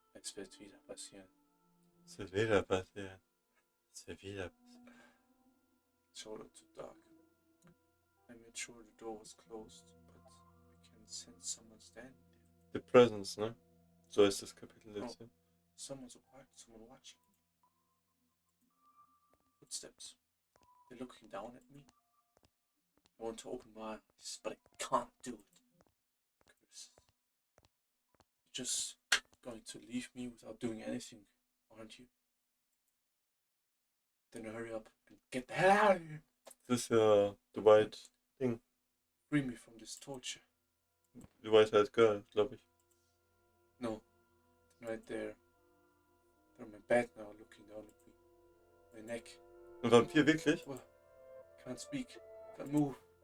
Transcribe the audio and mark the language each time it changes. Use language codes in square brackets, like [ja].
[de] Es wird wieder passieren. Es wird wieder passieren. Es wird wieder passieren. [en] It showed too dark. I made sure the door was closed, but I can sense someone standing there. The Presence, ne? [de] So ist das Kapitel jetzt hier. [en] Someone watching. Footsteps. They're looking down at me. I want to open my eyes, but I can't do it. Curses. You're just going to leave me without doing anything, aren't you? Then hurry up and get the hell out of here. [de] Das ist ja The White Ding. [en] Free me from this torture. [de] The White-Haired Girl, glaube ich. [en] No. Right there. They're on my bed now, looking down at me. My neck. [de] Ein Vampir, wirklich? [en] Well, can't speak. Can't move.